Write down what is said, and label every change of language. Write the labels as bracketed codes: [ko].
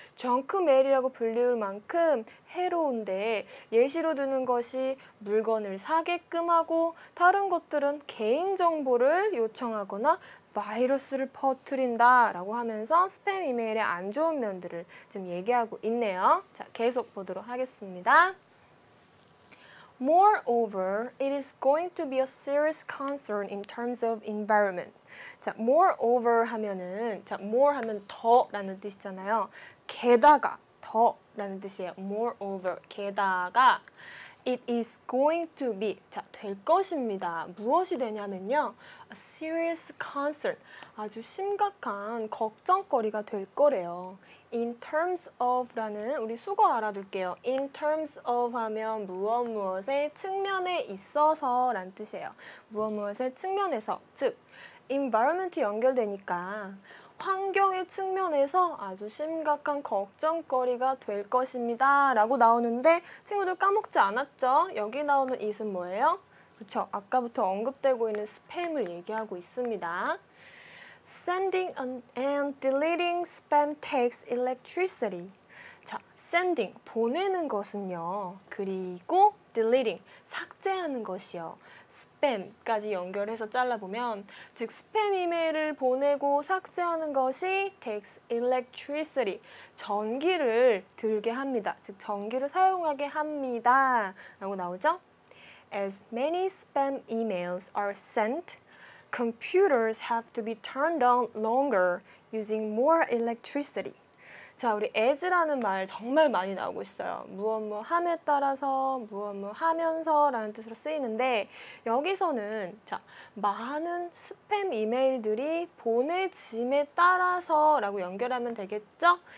[ko] 정크 메일이라고 불리울 만큼 해로운데 예시로 드는 것이 물건을 사게끔 하고 다른 것들은 개인정보를 요청하거나 바이러스를 퍼뜨린다 라고 하면서 스팸 이메일의 안 좋은 면들을 지금 얘기하고 있네요. 자, 계속 보도록 하겠습니다. [en] Moreover, it is going to be a serious concern in terms of environment. [ko] 자, moreover 하면은 자, more 하면 더라는 뜻이잖아요. 게다가 더라는 뜻이에요. moreover, 게다가 [en] it is going to be [ko] 자, 될 것입니다. 무엇이 되냐면요. [en] a serious concern. [ko] 아주 심각한 걱정거리가 될 거래요. in terms of라는 우리 수거 알아둘게요. in terms of 하면 무엇의 측면에 있어서 라는 뜻이에요. 무엇의 측면에서 즉 environment 연결되니까 환경의 측면에서 아주 심각한 걱정거리가 될 것입니다. 라고 나오는데 친구들 까먹지 않았죠? 여기 나오는 it은 뭐예요? 그렇죠. 아까부터 언급되고 있는 스팸을 얘기하고 있습니다. [en] Sending and deleting spam takes electricity. [ko] 자, sending, 보내는 것은요. 그리고 deleting, 삭제하는 것이요. spam까지 연결해서 잘라보면 즉 스팸 이메일을 보내고 삭제하는 것이 [en] takes electricity, [ko] 전기를 들게 합니다. 즉 전기를 사용하게 합니다. 라고 나오죠? [en] As many spam emails are sent, computers have to be turned on longer using more electricity. [ko] 자, 우리 as라는 말 정말 많이 나오고 있어요. 무엇 함에 따라서, 무엇 하면서 라는 뜻으로 쓰이는데 여기서는 자, 많은 스팸 이메일들이 보내짐에 따라서 라고 연결하면 되겠죠?